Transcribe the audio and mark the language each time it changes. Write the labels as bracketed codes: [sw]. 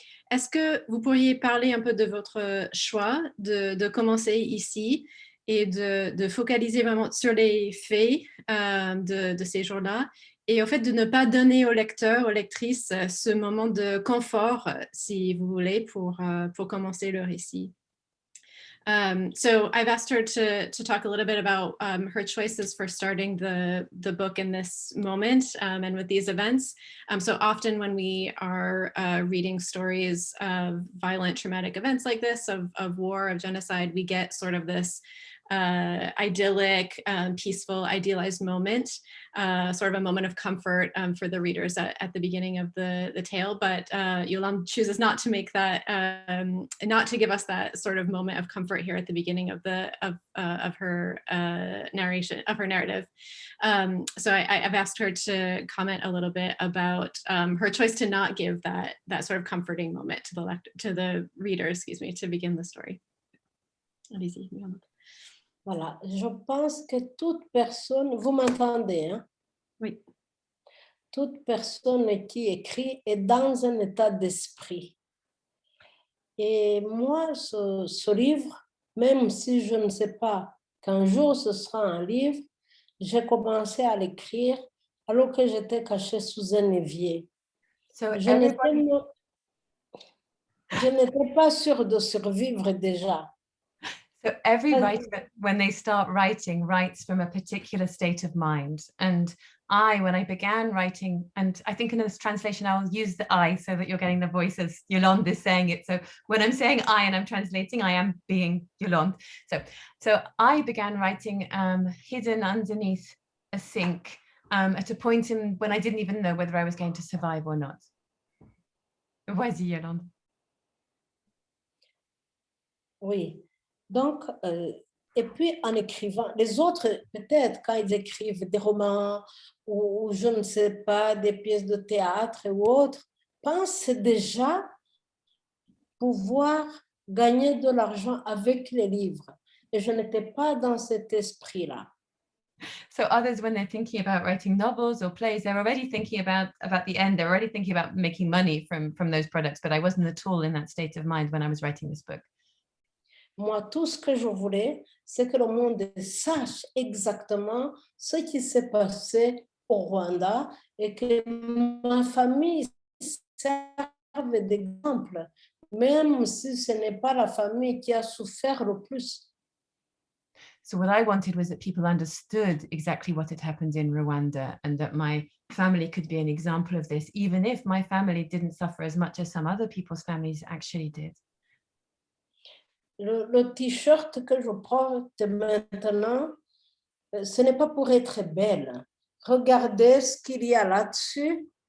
[fr] Est-ce que vous pourriez parler un peu de votre choix de commencer ici et de focaliser vraiment sur les faits de ces jours-là, et au fait de ne pas donner aux lecteurs, aux lectrices, ce moment de confort, si vous voulez, pour commencer le récit. [en] So I've asked her to talk a little bit about her choices for starting the book in this moment and with these events. So often when we are reading stories of violent, traumatic events like this, of war, of genocide, we get sort of this idyllic, peaceful, idealized moment, sort of a moment of comfort for the readers at the beginning of the tale. But Yolande chooses not to make that, not to give us that sort of moment of comfort here at the beginning of her narration, of her narrative. So I've asked her to comment a little bit about her choice to not give that sort of comforting moment to the reader, excuse me, to begin the story. [fr] Allez-y, Yolande. Voilà, je pense que toute personne, vous m'entendez, hein? Oui. toute personne qui écrit est dans un état d'esprit. Et moi, ce livre, même si je ne sais pas qu'un jour ce sera un livre, j'ai commencé à l'écrire alors que j'étais cachée sous un évier. Je n'étais pas sûre de survivre déjà. [en] So every writer, when they start writing, writes from a particular state of mind. And when I began writing, and I think in this translation, I'll use the I so that you're getting the voice as Yolande is saying it. So when I'm saying I and I'm translating, I am being Yolande. So I began writing hidden underneath a sink at a point when I didn't even know whether I was going to survive or not. [fr] Vas-y, Yolande. Oui. Donc, et puis en écrivant, les autres, peut-être quand ils écrivent des romans ou je ne sais pas, des pièces de théâtre ou autres, pensent déjà pouvoir gagner de l'argent avec les livres. Et je n'étais pas dans cet esprit-là. [en] So others, when they're thinking about writing novels or plays, they're already thinking about the end. They're already thinking about making money from those products. But I wasn't at all in that state of mind when I was writing this book. [fr] Moi, tout ce que je voulais, c'est que le monde sache exactement ce qui s'est passé au Rwanda et que ma famille serve d'exemple, même si ce n'est pas la famille qui a souffert le plus. [en] So what I wanted was that people understood exactly what had happened in Rwanda and that my family could be an example of this, even if my family didn't suffer as much as some other people's families actually did. [fr] Le t-shirt que je porte maintenant, ce n'est pas pour être belle. Regardez ce qu'il y a là-dessus.